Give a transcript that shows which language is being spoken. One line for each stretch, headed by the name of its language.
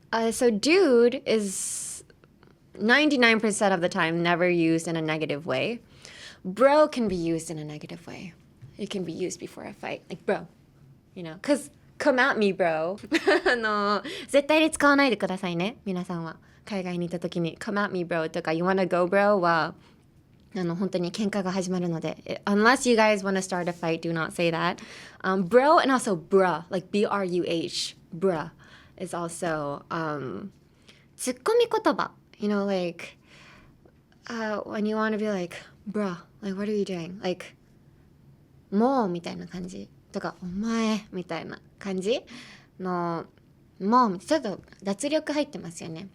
English: So dude is 99% of the time never used in a negative way. Bro can be used in a negative way. It can be used before a fight. Like bro, you know, because come at me, bro.
Japanese: 絶対に使わないでくださいね、皆さんは。海外に行った時に
English: come at me, bro
Japanese: とか
English: you wanna go, bro
Japanese: は本当に喧嘩が始まるので
English: unless you guys wanna start a fight, do not say that. Bro and also bruh, like B-R-U-H, bruh is also ツッコミ言葉, you know, like when you want to be like bruh, like what are you doing, like
Japanese: もうみたいな感じとかお前みたいな感じのもうちょっと脱力入ってますよね.